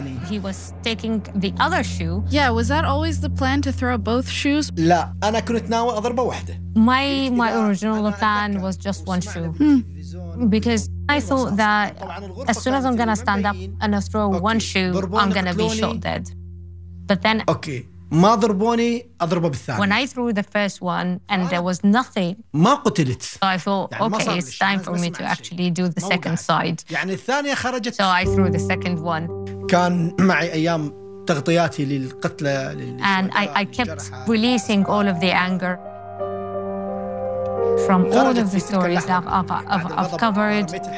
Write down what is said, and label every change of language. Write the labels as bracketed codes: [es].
[en] he was taking the other shoe. Yeah, was that always the plan to throw both shoes? [ar] لا, أنا كنت ناوي أضرب واحدة. [en] My original plan was just one shoe. Because I thought that as soon as I'm going to stand up and I throw one shoe, I'm going to be shot dead. But then, [ar] okay, ما ضربوني أضربه بالثاني. [en] When I threw the first one and there was nothing, [ar] ما قتلت. [en] So I thought, okay, it's time for me to actually do the second side. [ar] يعني الثانية خرجت. [en] So I threw the second one. [ar] كان معي أيام تغطياتي للقتلى. [en] And I kept releasing all of the anger from all of the stories I've covered.